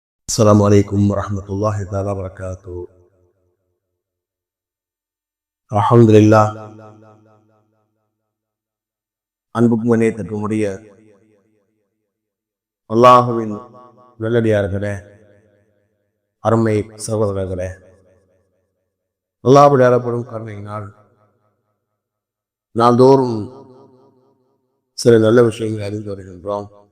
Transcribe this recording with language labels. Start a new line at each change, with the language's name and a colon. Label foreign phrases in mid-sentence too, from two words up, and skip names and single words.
Arabic: السلام عليكم ورحمة الله تعالى وبركاته. الحمد لله.
Tamil: அன்புக்கும் இணையத்திற்குரிய அல்லாஹுவின் நல்லடியார்களே, அருமை சகோதரர்களே, அல்லாஹ்வுடைய அருளப்படும் கருணையினால் நாள்தோறும் சில நல்ல விஷயங்களை அறிந்து வருகின்றோம்.